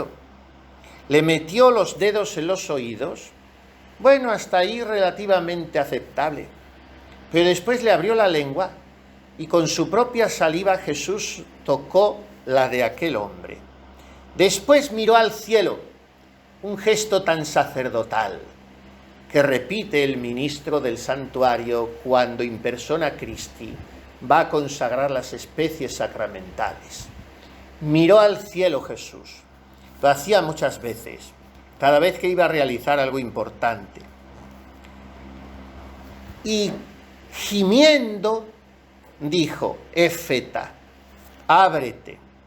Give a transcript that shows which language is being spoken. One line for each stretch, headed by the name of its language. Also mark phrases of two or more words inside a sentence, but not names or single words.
Spanish: Le metió los dedos en los oídos, bueno, hasta ahí relativamente aceptable, pero después le abrió la lengua y con su propia saliva Jesús tocó la de aquel hombre. Después miró al cielo, un gesto tan sacerdotal que repite el ministro del santuario cuando
Latin: in persona Christi
Spanish: va a consagrar las especies sacramentales. Miró al cielo Jesús, lo hacía muchas veces, cada vez que iba a realizar algo importante. Y gimiendo dijo, Éfeta, ábrete.